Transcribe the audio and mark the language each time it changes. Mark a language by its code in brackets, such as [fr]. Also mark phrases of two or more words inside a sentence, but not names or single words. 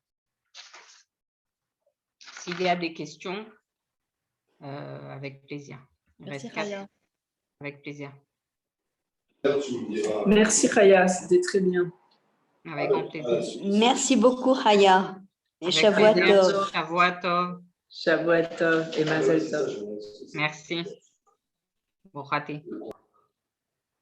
[fr] S'il y a des questions, avec plaisir. Merci Chaya. Avec plaisir. Merci Chaya, c'était très bien. Avec grand plaisir. Merci beaucoup Chaya. Et [he] שבוע טוב. שבוע טוב. שבוע טוב et מזל טוב. [fr] Merci. Bon raté.